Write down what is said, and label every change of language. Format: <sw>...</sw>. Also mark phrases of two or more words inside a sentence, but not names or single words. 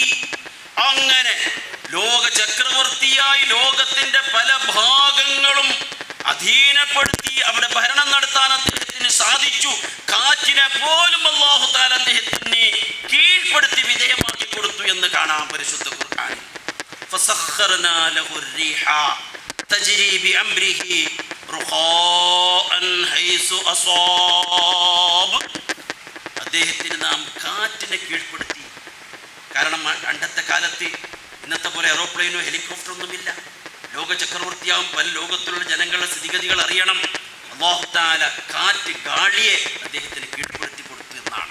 <ml>അങ്ങനെ ലോക ചക്രവർത്തിയായി ലോകത്തിന്റെ പല ഭാഗങ്ങളും അധീനപ്പെടുത്തി അവിടെ ഭരണം നടത്താൻ അദ്ദേഹത്തിന് സാധിച്ചു. കാറ്റിനെ പോലും</ml> <ar>الله تعالى</ar> <ml>അദ്ദേഹത്തിന് കീഴ്പ്പെടുത്തി വിധേയമാക്കി കൊടുത്തു എന്ന് കാണാം പരിശുദ്ധ ഖുർആനിൽ.</ml> <ar>فسخرنا له الريح تجري بأمره رخاء حيث أصاب.</ar> <ml>അദ്ദേഹത്തിന് നാം കാറ്റിനെ കീഴ്പ്പെടുത്തി. കാരണം പണ്ടത്തെ കാലത്ത് ഇന്നത്തെ പോലെ എറോപ്ലെയിനോ ഹെലികോപ്റ്ററോ ഒന്നുമില്ല. ലോക ചക്രവർത്തിയാവും പല ലോകത്തിലുള്ള ജനങ്ങളുടെ സ്ഥിതിഗതികൾ അറിയണം.</ml> <ar>الله تعالى</ar> <ml>കാറ്റ്, ഗാളിയെ അദ്ദേഹത്തിന് കീഴ്പ്പെടുത്തി കൊടുത്തു എന്നാണ്.</ml>